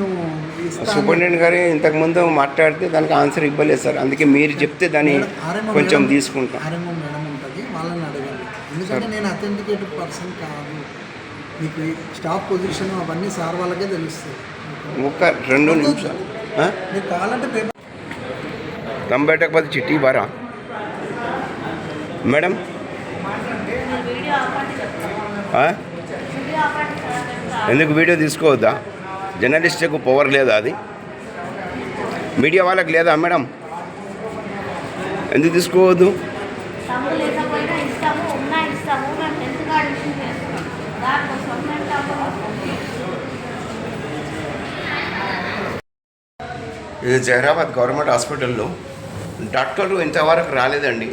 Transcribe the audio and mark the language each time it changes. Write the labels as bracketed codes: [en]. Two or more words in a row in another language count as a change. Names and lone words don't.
[te] సూపరింటెండెంట్ గారు ఇంతకుముందు మాట్లాడితే దానికి ఆన్సర్ ఇవ్వలేదు సార్. అందుకే మీరు చెప్తే దాన్ని కొంచెం తీసుకుంటాం. ఆర్ఎంఓ మేడం ఉంటుంది, వాళ్ళని అడగండి. ఎందుకంటే నేను [en] authenticated person [te] కాదు. మీకు [en] staff position [te] అవన్నీ సార్ వాళ్ళకే తెలుస్తుంది. ఒక 2 నిమిషాలు మీరు కావాలంటే పేపర్ दम बैठक बाद चिट्ठी बारा मैडम ఎందుకు వీడియో తీసుకోవద్దా? జర్నలిస్ట్కు పవర్ లేదా? అది మీడియా వాళ్ళకి లేదా మేడం? ఎందుకు తీసుకోవద్దు? ఇది జైరాబాద్ [en] government hospital [te] డాక్టర్లు ఇంతవరకు రాలేదండి.